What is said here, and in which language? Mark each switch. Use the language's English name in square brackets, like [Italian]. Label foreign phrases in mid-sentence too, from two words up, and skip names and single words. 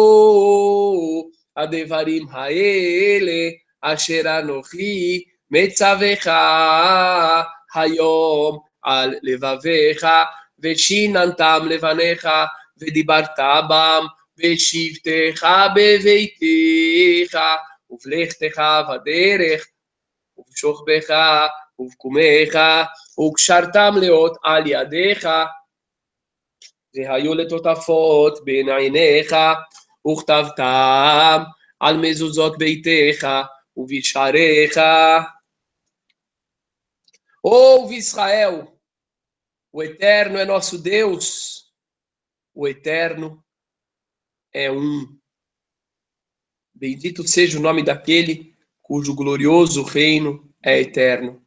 [Hebrew] הדברים האלה אשר אנוכי מצווך היום על לבביך, ושיננתם לבניך, ודיברת בם, בשבתך בביתך, ובלכתך בדרך, ובשוכבך, ובקומך, וקשרתם לאות על ידיך, והיו לטוטפות בין עיניך, וכתבתם על מזוזות ביתך ובשעריך. [Portuguese] Ouve Israel, o Eterno é nosso Deus, o Eterno é um. Bendito seja o nome daquele cujo glorioso reino é eterno.